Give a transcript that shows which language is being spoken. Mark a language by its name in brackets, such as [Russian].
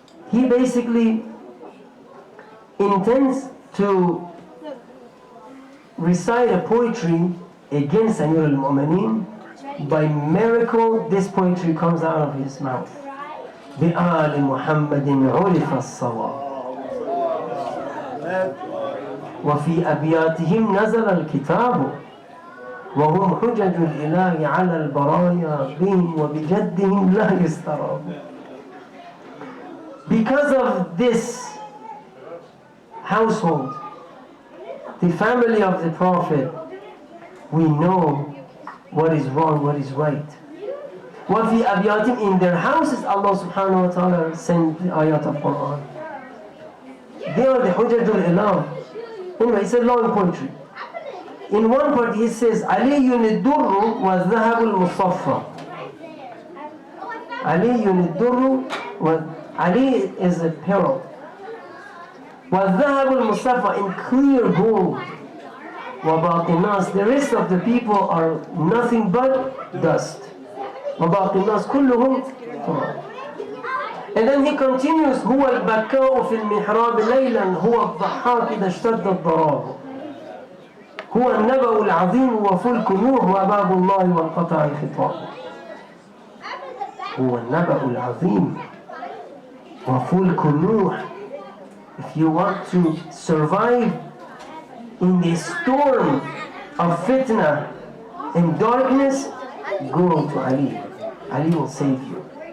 [English] He basically intends to recite a poetry against Amir al-Mu'minin. By miracle, this poetry comes out of his mouth. [Arabic] بِآلِ مُحَمَّدٍ عُرِفَ الصَّوَابُ وفي أبياتهم نزل الكتاب وهم حجج الإله على البرايا بهم وبجدهم لا يستراب. [English] Because of this household, the family of the Prophet, we know what is wrong, what is right. [Arabic] وفي أبياتهم, [English] in their houses, Allah subhanahu wa ta'ala sent the ayat of Quran. They are the Hujjajul Ilah. Anyway, it's a long poetry. In one part he says, Aliyun ad-durru wa dhahabul musaffa. Aliyun ad-durru wa... Ali is a pearl. [Arabic] وَالذَّهَبُ الْمُصَّفَى, [English] in clear gold. [Arabic] وَبَاقِي النَّاسِ, [English] the rest of the people are nothing but dust. [Arabic] وَبَاقِي النَّاسِ كُلُّهُمْ تُرَابٌ. [English] And then he continues, [Arabic] هو البكاء في المحراب ليلا هو الضحاك إذا اشتد الضراب هو النبأ العظيم وفلك نوح وباب الله وانقطع الخطاب. هو النبأ العظيم وفلك نوح. [English] If you want to survive in the storm of fitna and darkness, go to Ali. Ali will save you.